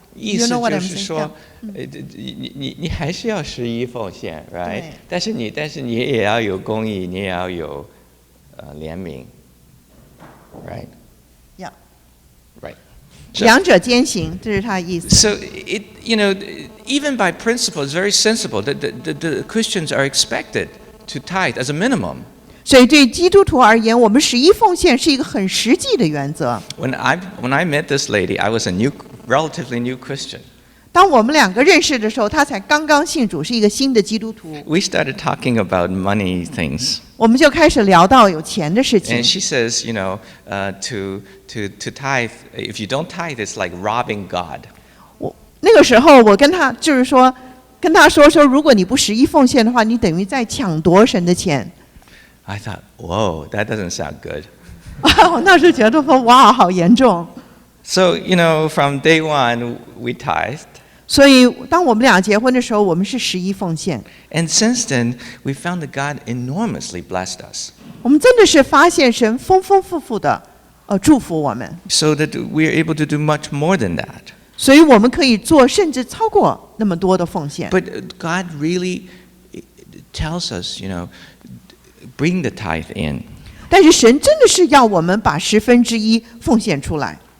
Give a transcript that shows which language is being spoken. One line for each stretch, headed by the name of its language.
Chinese: 意思就是说，你还是要11奉献 ，
English: right？
Chinese: 但是你也要有公义，你也要有怜悯 ，
English: right？ Yeah. Right.
Chinese: 两者兼行，这是他的意思。
English: So even by principle, it's very sensible that the Christians are expected to tithe as a minimum.
Chinese: 所以对基督徒而言，我们11奉献是一个很实际的原则。
English: When I met this lady, I was a relatively new Christian.
Chinese: 当我们两个认识的时候，他才刚刚信主，是一个新的基督徒。
English: We started talking about money things.
Chinese: 我们就开始聊到有钱的事情。
English: And she says, to tithe, if you don't tithe, it's like robbing God.
Chinese: 那个时候，我跟他就是说，跟他说，如果你不11奉献的话，你等于在抢夺神的钱。
English: I thought, whoa, that doesn't sound good.
Chinese: 我那时觉得说，哇，好严重。
English: So, from day one, we tithed.
Chinese: 所以，当我们俩结婚的时候，我们是11奉献。
English: And since then, we found that God enormously blessed us.
Chinese: 我们真的是发现神丰丰富富的祝福我们。
English: So that we are able to do much more than that.
Chinese: 所以我们可以做甚至超过那么多的奉献。
English: But God really tells us, bring the tithe in.
Chinese: 但是神真的是要我们把1/10奉献出来。